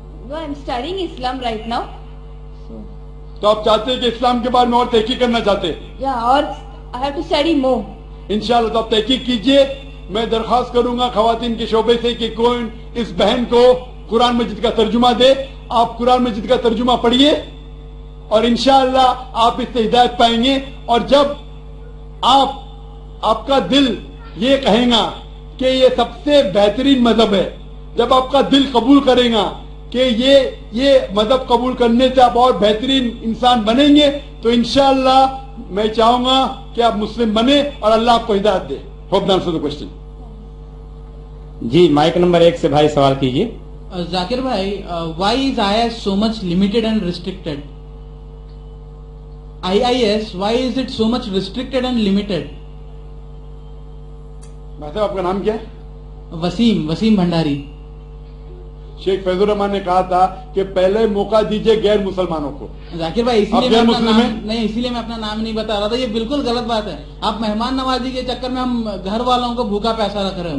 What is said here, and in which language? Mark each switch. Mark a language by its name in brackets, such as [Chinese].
[English] No, I'm studying Islam right now. So, [Hindi] तो आप चाहते हैं कि इस्लाम के बारे में और तहकीक करना चाहते हैं? [English] yeah, or I have to study more. [Hindi] इंशाअल्लाह। तो आप तहकीक कीजिए। मैं दरख्वास्त करूंगा खवातीन के शोबे से कि कोई इस बहन को कुरान मजीद का तर्जुमा दे। आप कुरान मजीद का तर्जुमा पढ़िए और इंशाअल्लाह आप इससे हिदायत पाएंगे। और जब आपका दिल ये कहेगा कि ये सबसे बेहतरीन मजहब है, जब आपका दिल कबूल करेगा कि ये मजहब कबूल करने से आप और बेहतरीन इंसान बनेंगे, तो इंशाअल्लाह मैं चाहूंगा कि आप मुस्लिम बने और अल्लाह आपको हिदायत दे। [English] Hope the answer the question. [Hindi] Ji, mic number 1 से भाई सवाल कीजिए। [English] जाकिर भाई, why is IIS so much limited and restricted? IIS, why is it so much restricted and limited? [Hindi] भाई साहब, आपका नाम क्या है? वसीम भंडारी। शेख फैजुर रहमान ने कहा था कि पहले मौका दीजिए गैर मुसलमानों को। जाकिर भाई, आप गैर मुस्लिम हैं? इसीलिए मैं अपना नाम नहीं बता रहा था। ये बिल्कुल गलत बात है। आप मेहमान नवाजी के चक्कर में हम घर वालों को भूखा पैसा रख रहे हो।